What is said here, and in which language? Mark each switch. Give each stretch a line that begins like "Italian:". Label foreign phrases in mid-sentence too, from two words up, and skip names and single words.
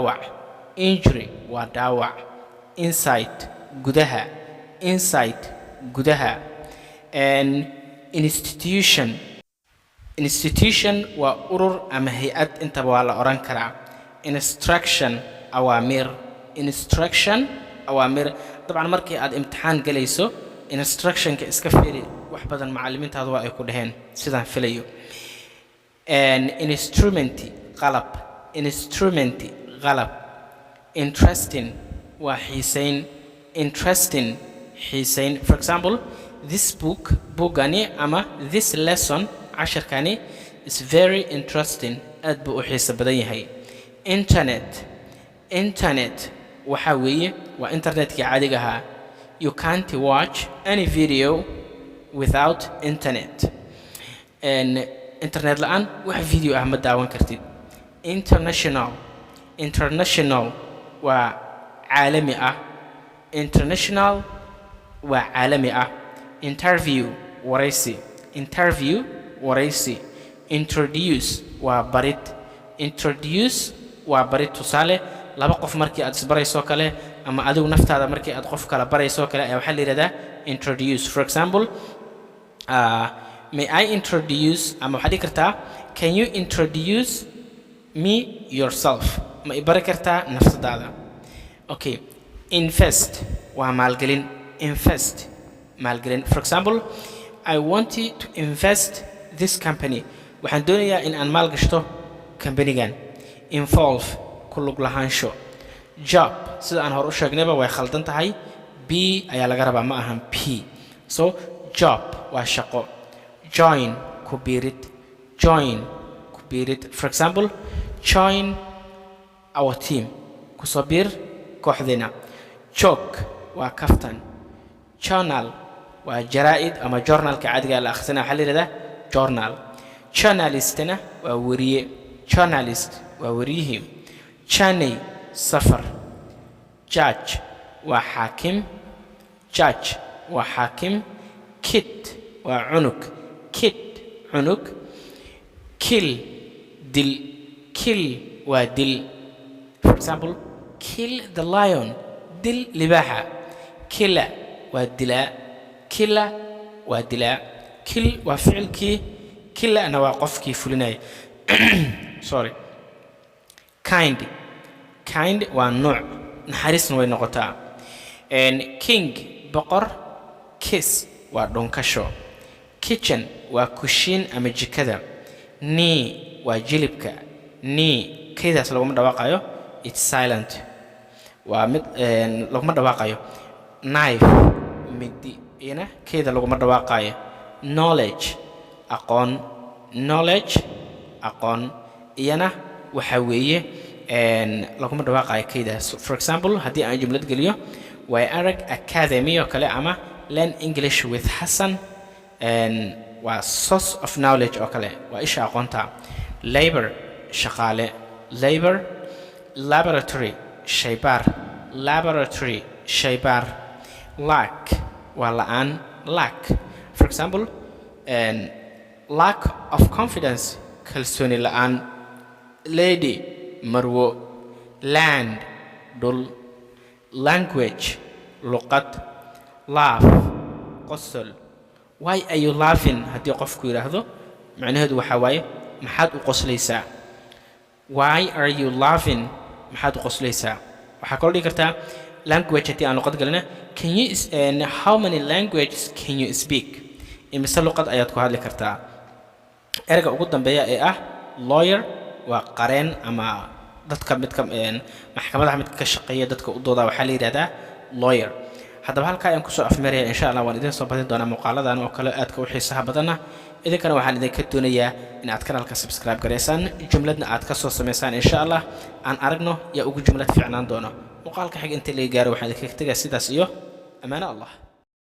Somali: dhaawac insight gudaha institution waa urur ama hay'ad intaba waa la oran karaa instruction awaamir طبعا markii aad imtixaan galayso instructionka iska fiiri wax badan macallimiintaadu waa ay ku dhaheen sidaan filayo instrument qalab interesting waa xiisayn
English: for example this
Somali: bookani ama
English: this lesson
Somali: casharkani
English: is very interesting
Somali: aad buu u xiiso badan yahay internet waxa weeye waa internetka caadiga ahaa
English: you can't watch any video without internet
Somali: internet la'aan wax video ah ma daawan kartid international waa caalami ah interview waraysi introduce waa barid tusaale laba qof markii aad isbarayso kale ama adigu naftaada markii aad qof kala barayso kale ayaa waxa la yiraahdaa
English: introduce for example may I introduce
Somali: ama waxaad dhigi kartaa
English: can you introduce me yourself
Somali: ma ibari kartaa nafsadaada
English: okay invest waa
Somali: maalgelin invest maalgelin
English: for example I want you to invest this company
Somali: waxaan doonayaa in aan maalgashto companygan involve ku lug lahaansho job sida aan hor u sheegnayba way khaldan tahay b ayaa laga rabaa ma ahan p so job waa shaqo join ku biirid join ku biirid
English: for example join our team
Somali: ku soo biir kooxdeena joke waa kaftan journal waa jaraa'id ama journalka caadiga la akhrisana waxa la yiraahdaa journal journalistna waa wariye journalist waa wariyihii journey safar judge waa xaakim judge waa xaakim kid waa cunug kid cunug kill dil kill waa dil
English: for example kill the lion
Somali: dil libaaxa killa waa dilaa killa waa dilaa kill waa ficilkii killana waa qofkii fulinaya sorry kind waa nooc naxariisna way noqotaa king boqor kiss waa dhunkasho kitchen waa kushiin ama jikada knee waa jilibka knee kaydaas laguma dhawaaqayo
English: it's silent
Somali: waa mid laguma dhawaaqayo knife midi ina kayda laguma dhawaaqayo knowledge aqoon iyana waxa weeye laguma dhawaaqayo kaydaas
English: for example
Somali: haddii aan jumlad geliyo way arag academy oo kale ama
English: learn English with Hassan
Somali: waa
English: source of knowledge
Somali: oo kale waa isha aqoonta labor shaqaale labor laboratory shaybaar lack waa la'aan lack
English: for example lack of confidence
Somali: kalsooni la'aan lady marwo land dhul language luqad laugh qosol
English: why are you laughing
Somali: haddii qofku yiraahdo macnaheedu waxa waaye maxaad u qoslaysaa
English: why are you laughing
Somali: maxaad u qoslaysaa waxaa kaloo dhigi kartaa language haddii aan luqad galina
English: can you how many languages can you speak
Somali: imise luqad ayaad ku hadli kartaa erga ugu dambeeya ee ah lawyer waa qareen ama dadka midka maxkamadaha midka ka shaqeeya dadka u dooda waxaa la yiraahdaa lawyer haddaba halkaa ayaan kusoo afmeeraya
Arabic: إن شاء الله
Somali: waan idin soo badin doonaa muuqaaladan oo kale aadka u xiisaha badana idinkana waxaan idinka doonayaa in aad kanaalka subscribe gareysaan jumladna aad ka soo samaysaan
Arabic: إن شاء الله
Somali: aan aragno yaa ugu jumlad fiicnaan doono muuqaalka xig inta laga gaaro waxaan idinkaga tegaa sidaas iyo
Arabic: أمان الله